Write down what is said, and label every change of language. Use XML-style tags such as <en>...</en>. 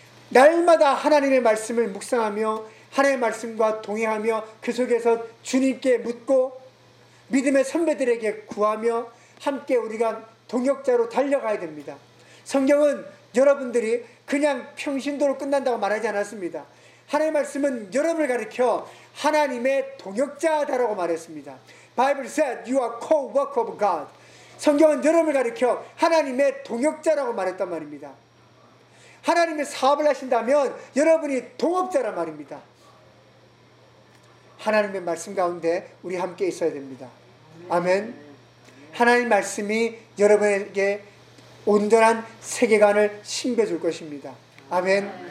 <ko>날마다 하나님의 말씀을 묵상하며 하나님의 말씀과 동의하며 그 속에서 주님께 묻고 믿음의 선배들에게 구하며 함께 우리가 동역자로 달려가야 됩니다. 성경은 여러분들이 그냥 평신도로 끝난다고 말하지 않았습니다. 하나님의 말씀은 여러분을 가리켜 하나님의 동역자다라고 말했습니다.</ko> <en>Bible said you are co-worker of God.</en> <ko>성경은 여러분을 가리켜 하나님의 동역자라고 말했단 말입니다. 하나님의 사업을 하신다면 여러분이 동업자란 말입니다. 하나님의 말씀 가운데 우리 함께 있어야 됩니다. 아멘. 하나님 말씀이 여러분에게 온전한 세계관을 심겨줄 것입니다. 아멘.</ko>